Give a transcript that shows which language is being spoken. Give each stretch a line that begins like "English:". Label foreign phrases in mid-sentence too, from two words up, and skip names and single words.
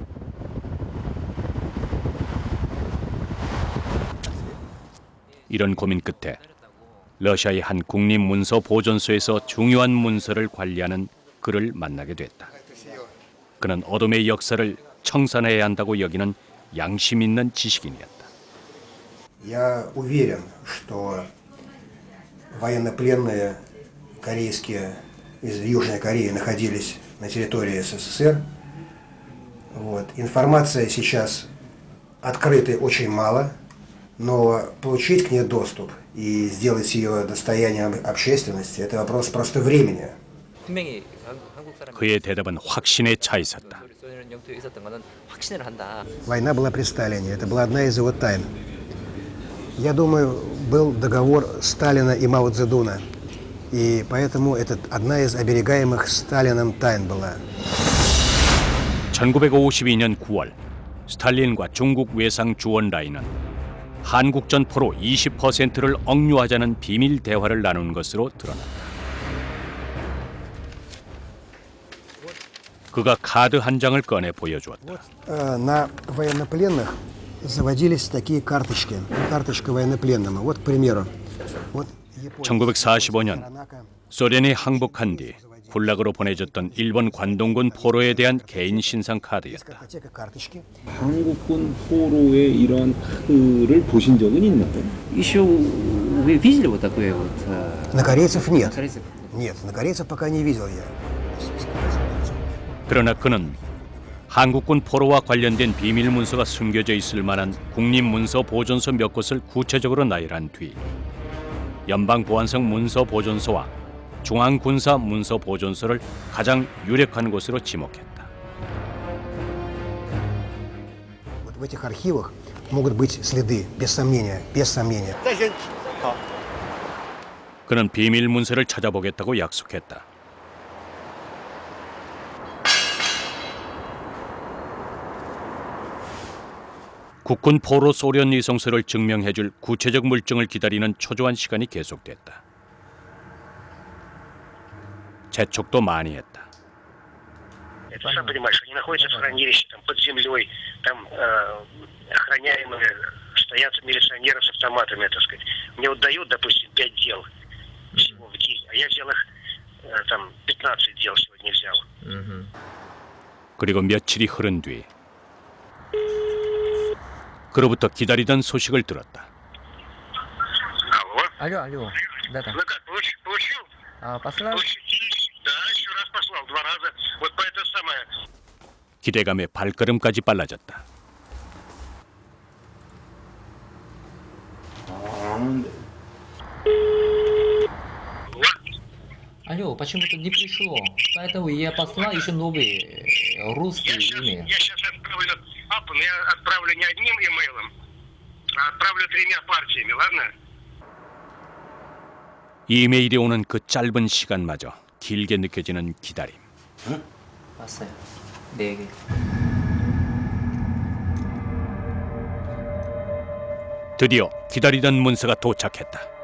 Korean: 이런 고민 끝에 러시아의 한 국립문서 보존소에서 중요한 문서를 관리하는 그를 만나게 됐다. 그는 어둠의 역사를 청산해야 한다고 여기는 양심 있는 지식인이었다.
Russian: Я уверен, что военнопленные корейские из Южной Кореи находились на территории СССР. Вот. Информация сейчас открытой очень мало, но получить к ней доступ и сделать ее достоянием общественности – это вопрос просто времени.
Korean: 그의 대답은 확신에 차 있었다.
Russian: Война была при Сталине, это была одна из его тайн. Я думаю, был договор Сталина и Мао Цзэдуна, и поэтому это одна из оберегаемых Сталином тайн была.
Korean: 1952년 9월 스탈린과 중국 외상 주원라이는 한국전 포로 20%를 억류하자는 비밀 대화를 나눈 것으로 드러났다. 그가 카드 한 장을 꺼내 보여주었다.
Russian: На военнопленных заводились такие карточки, карточка военнопленному. Вот, к примеру.
Korean: 1945년 소련이 항복한 뒤 군락으로 보내졌던 일본 관동군 포로에 대한 개인 신상 카드였다. 한국군 포로의 이러한 카드를 보신 적은 있나요?
Russian: Еще вы видели вот такое вот? На корейцев нет. Нет, на корейцев пока не видел я.
Korean: 그러나 그는 한국군 포로와 관련된 비밀 문서가 숨겨져 있을 만한 국립문서 보존소 몇 곳을 구체적으로 나열한 뒤 연방보안성 문서보존소와 중앙군사문서보존소를 가장 유력한 곳으로 지목했다.
Russian: Вот в этих архивах могут быть следы, без сомнения, без сомнения.
Korean: 그는 비밀 문서를 찾아보겠다고 약속했다. 국군 포로 소련 이송소를 증명해줄 구체적 물증을 기다리는 초조한 시간이 계속됐다. 재촉도 많이 했다.
Russian: Ты сам понимаешь, они находятся в хранилище, там, под землей, там охраняемые, стоят милиционеры с автоматами, так сказать. Мне вот дают, допустим, 5 дел всего в день, а я взял их, там, 15 дел сегодня взял.
Korean: 그리고 며칠이 흐른 뒤 그로부터 기다리던 소식을 들었다.
Russian: Алло? Алло, да-да. Ну как, получил? Послал? Да, еще раз послал, 2 раза. Вот по это самое.
Korean: 기대감에 발걸음까지 빨라졌다.
Russian: Алло, почему-то не пришло. Поэтому я послал еще новый русский имейл. Я сейчас отправлю, я отправлю не одним имейлом, а отправлю 3 партиями, ладно?
Korean: 이메일이 오는 그 짧은 시간마저 길게 느껴지는 기다림. 왔어요. 4개. 드디어 기다리던 문서가 도착했다.